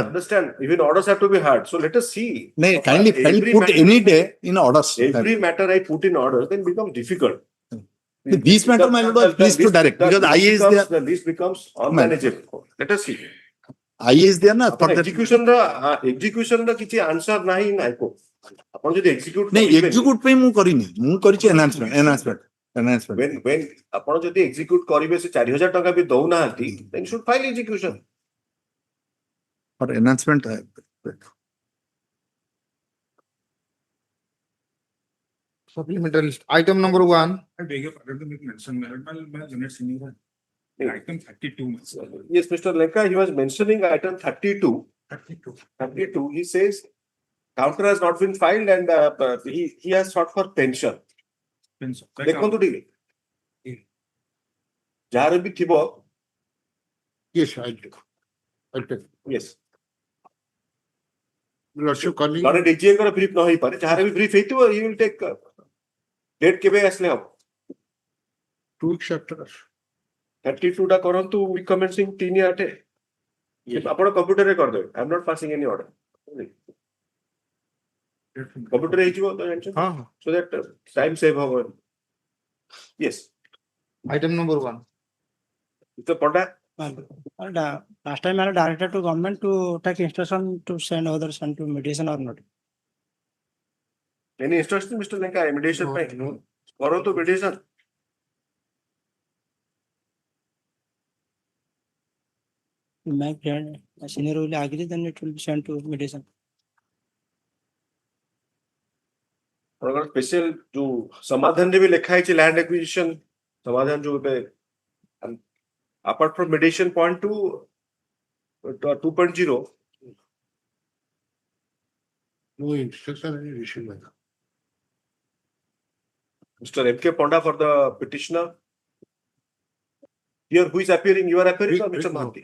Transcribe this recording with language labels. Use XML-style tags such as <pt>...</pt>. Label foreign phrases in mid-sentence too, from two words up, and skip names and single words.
<en>understand, even orders have to be heard. So let us see. No, kindly Every put matter- any day in orders. Every matter I put in orders, then becomes difficult. This matter, my lord, was pleased to direct because IA is there. The list becomes unmanageable. Let us see. IA is there na for that.</en> <or>Execution ର କିଛି answer ନାହିଁ</or> <en>in High Court.</en> <or>ଆପଣ ଯଦି execute</or> <en>No,</en> <or>କରିବେନି- execute ପାଇଁ ମୁଁ କରିନି ମୁଁ କରିଛି enhancement. when ଆପଣ ଯଦି execute କରିବେ ସେ 4000 ଟଙ୍କା ବି ଦଉନାହାନ୍ତି,</or> <en>then you should file execution. For enhancement. Supplementary list. Item number 1. I beg your pardon to make mention, my unit senior. Item 32. Yes, Mr. Lenka, he was mentioning item 32. 32, he says counter has not been filed and he has sought for pension.</en> <or>ଦେଖନ୍ତୁ ଟିକେ ଯାହାର ବି ଥିବ,</or> <en>Yes, I'll take. yes, Lordship calling.</en> <or>ଜଣେ DGAଙ୍କର brief ନ ହେଇପାରେ, ଯାହାର ବି brief ହେଇଥିବ,</or> <en>he will take date</en> <or>କେବେ ଆସିଲେ ହବ?</or> <en>2 weeks after.</en> <or>32 ଟା କରନ୍ତୁ,</or> <en>we commencing 3/8.</en> <or>ଆପଣ କମ୍ପ୍ୟୁଟରରେ କରିଦେବେ.</or> <en>I am not passing any order.</en> <or>କମ୍ପ୍ୟୁଟର ହେଇଯିବ ତ ଜାଣିଛ?</or> <hi>हाँ.</hi> <en>So that time save ହବ. Yes, Item number 1. Mr. Panda. Last time I directed to government to take instruction to send others into mediation or not. Any instruction, Mr. Lenka, mediation ପାଇଁ?</en> <or>କରନ୍ତୁ mediation.</or> <en>My friend, my senior will agree, then it will be sent to mediation.</en> <or>ଆପଣଙ୍କର ସ୍ପେଶିଆଲ ଯୋଉ ସମାଧାନରେ ବି ଲେଖା ହେଇଛି</or> <en>land acquisition</en> <or>ସମାଧାନ ଯୋଉ ଏବେ</or> <en>apart from mediation point</en> <or>2 2.0</or> <en>No instruction is issued by the. Mr. M.K. Ponda for the petitioner. Here, who is appearing? You are appearing or Mr. Mahanti?</en>